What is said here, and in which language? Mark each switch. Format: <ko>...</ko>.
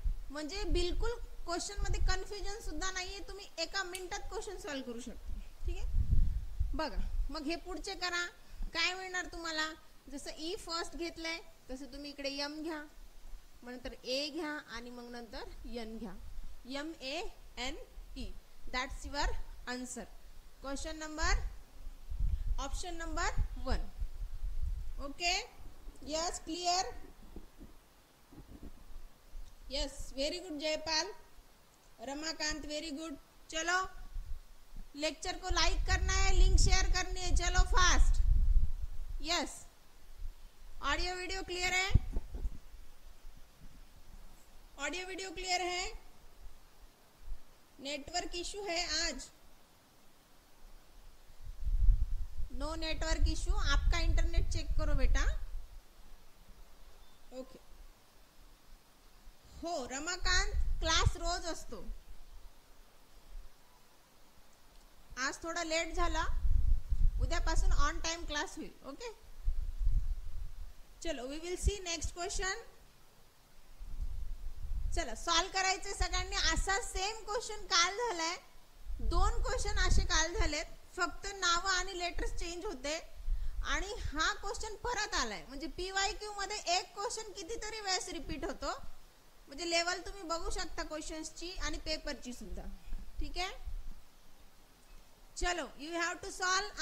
<mr>म्हणजे बिलकुल क्वेश्चन मध्ये कन्फ्युजन सुद्धा नाहीये, तुम्ही एका मिनिटात क्वेश्चन सॉल्व्ह करू शकता. ठीक आहे, बघा मग हे पुढचे करा. काय मिळणार तुम्हाला? जसं ई फर्स्ट घेतलंय तसं तुम्ही इकडे एम घ्या, मग नंतर ए घ्या आणि मग नंतर एन घ्या.</mr> <en>MANE. That's your answer. Question number option number 1. Okay, yes, clear. Yes, very good Jaipal, Ramakant, very good.</en> <hi>चलो लेक्चर को लाइक करना है, लिंक शेयर करनी है, चलो fast. Yes, audio video clear है? ऑडियो वीडियो क्लियर है? नेटवर्क इशू है आज? No network issue. आपका इंटरनेट चेक करो बेटा.</hi> <en>Okay.</en> <mr>हो रमाकांत, क्लास रोज असतो. आज थोडा लेट झाला, उद्यापासून ऑन टाइम क्लास होईल.</mr> <en>Okay, चलो we will see next question.</en> <mr>चला सॉल्व करायचे सगळ्यांनी. असा सेम क्वेश्चन काल झालाय, 2 क्वेश्चन असे काल झालेत, फक्त नाव आणि लेटर्स चेंज होते. आणि हा क्वेश्चन परत आलाय, म्हणजे PYQ मध्ये एक क्वेश्चन कितीतरी वेळेस रिपीट होतो. म्हणजे लेवल तुम्ही बघू शकता क्वेश्चन्सची आणि पेपरची सुद्धा.</mr> <hi>ठीक है,</hi> <en>चलो you have to solve.</en>